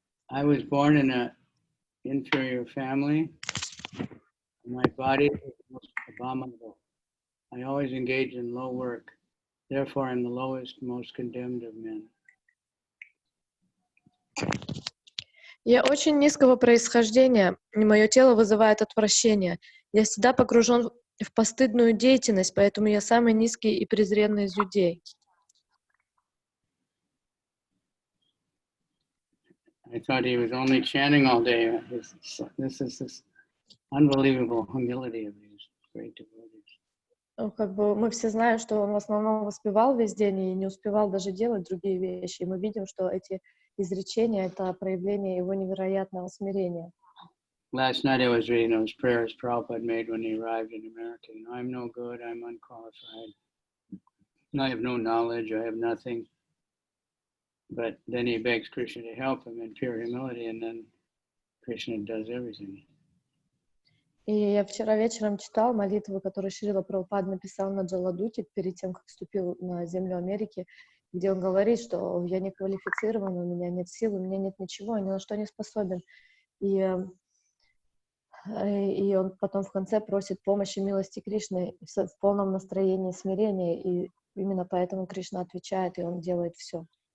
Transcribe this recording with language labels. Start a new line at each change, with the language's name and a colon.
English: I was born in an inferior family. My body is most abominable. I always engage in low work. Therefore, I'm the lowest, most condemned of men.
Russian: Я очень низкого происхождения, и мое тело вызывает отвращение. Я всегда погружен в постыдную деятельность, поэтому я самый низкий и презренный из людей.
English: I thought he was only chanting all day. This is this unbelievable humility of these great devotees.
Russian: Ну, как бы мы все знаем, что он в основном воспевал весь день и не успевал даже делать другие вещи. И мы видим, что эти изречения — это проявление его невероятного смирения.
English: Last night I was reading those prayers Prabhupada made when he arrived in America. You know, I'm no good, I'm unqualified. I have no knowledge, I have nothing. But then he begs Krishna to help him in pure humility, and then Krishna does everything.
Russian: И я вчера вечером читал молитву, которую Шрила Прабхупад написал на Джаладуте перед тем, как вступил на землю Америки, где он говорит, что я не квалифицирован, у меня нет сил, у меня нет ничего, я ни на что не способен. И он потом в конце просит помощи милости Кришны в полном настроении смирения, и именно поэтому Кришна отвечает, и он делает все.